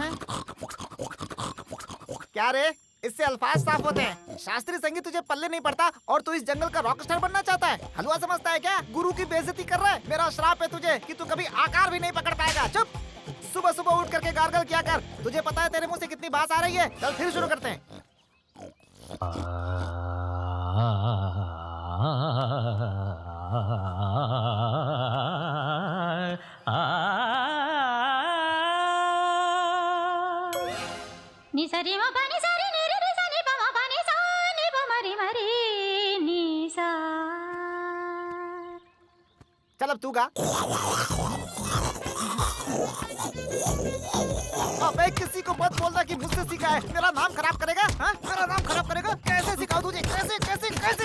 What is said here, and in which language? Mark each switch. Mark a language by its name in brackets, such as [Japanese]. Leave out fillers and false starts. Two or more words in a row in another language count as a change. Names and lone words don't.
[Hindi] क्या रे, इससे अल्फाज साफ होते हैं। शास्त्रीय संगीत तुझे पल्ले नहीं पड़ता और तू इस जंगल का रॉक स्टार बनना चाहता है। हलवा समझता है क्या? गुरु की बेइज्जती कर रहा है। मेरा श्राप है तुझे कि तू कभी आकार भी नहीं पकड़ पाएगा। चुप। सुबह सुबह उठ करके गार्गल क्या कर। तुझे पता है तेरे मुंह से कितनी बात आ रही है। चल फिर शुरू करते हैं। नि सरी म पनि सरी नि रे सा नि प म पनि सा नि प मरी मरी नि सा। चल अब तू गा। अबे किसी को मत बोलना कि मुझसे सीखा है। मेरा नाम खराब करेगा? हाँ? मेरा नाम खराब करेगा? कैसे सिखाऊं तुझे? कैसे कैसे कैसे कैसे?